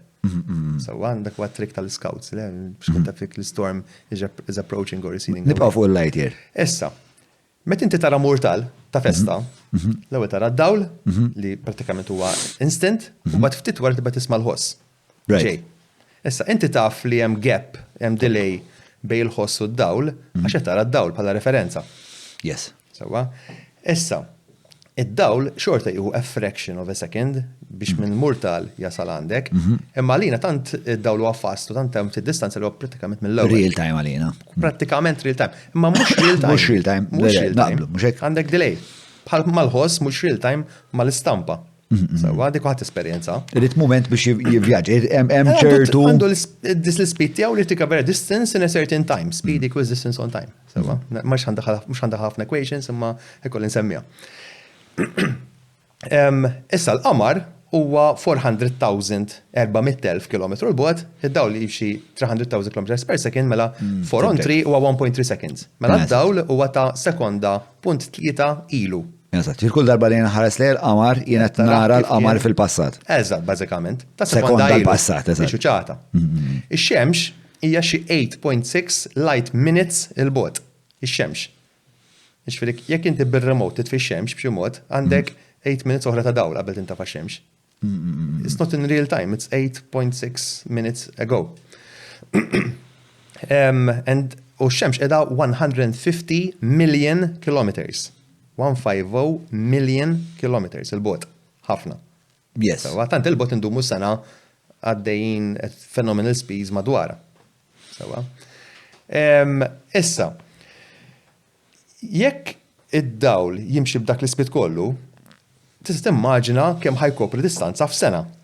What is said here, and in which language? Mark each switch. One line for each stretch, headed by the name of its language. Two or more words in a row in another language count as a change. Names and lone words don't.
Maltese: So għandak huwa trick tal-scouts, biex kunta fik l-
English: storm is approaching or receding.
Maltese: Nibqa' fuq il-
English: light year.
Maltese: Issa, meta inti tara murtal ta' festa, l-ewwel tara d-dawl li pratikament huwa instant, u bad ftit wara tibqa' tisma' l-ħoss. Right. Ġej. Issa, inti taf li hemm gap, hemm delay bej il-ħoss u d-dawl, għax qed tara d-dawl bħala referenza. Yes. Sewa. Issa, id-dawl xorta jieħu
English: a fraction of a second
Maltese: biex minn murtal jasal għandek, imma għalina tant id-dawl huwa fast u tant hemm distanza li huwa pratikament mill-ewwel.
English: Real time għalina. Pratikament real time.
Maltese: Imma mhux
English: real time. Mhux real time. Mhux real time.
Maltese: Naqblu, mhux hekk. Għandek delay. Bħal mal-ħoss mhux
English: real time
Maltese: mal-istampa. Sewa, dik waħed esperjenza. Irid moment biex jivvjaġġ. Hemm ċertu. Għandu l-speed tiegħu li tikavera
English: distance in a certain time. Speed equals distance on time.
Maltese: Sewa, mhux għandha ħafna equations imma ikoll insemmija. Issa l-qamar huwa 400,000 km l-bogħod, id-dawl li jimxi 300,000 km
English: per second
Maltese: mela 4 on 3 huwa 1.3 seconds. Mela d-dawl huwa ta' sekonda punt 3 ilu. Eżatt, kull darba li ħares li l-qamar jienet nara l-qamar fil-passat. Eżatt, bażikament. Ta' Sekonda ilu. l-passat, eżatt. Biex ċata. Ix-xemx hija xi 8.6
English: light minutes
Maltese: il-bogħod. Ix-xemx. Ixfirik, jekk inti bil-remote titfi xemx b'xi mod, għandek 8 minutes oħra ta' dawl qabel tintafa' xemx.
English: It's not in real time, it's 8.6 minutes ago.
Maltese: U xemx edha 150 million kilometers. 150 million kilometers il-bot. Ħafna. Yes. Sewa, tant il-bot indumu sena għaddejjin
English: phenomenal speeds
Maltese: madwara. Sewa. Issa, jekk id-dawl jimxi b'dak l-ispit kollu, tista' timmaġina kemm ħajkopri distanza f'sena.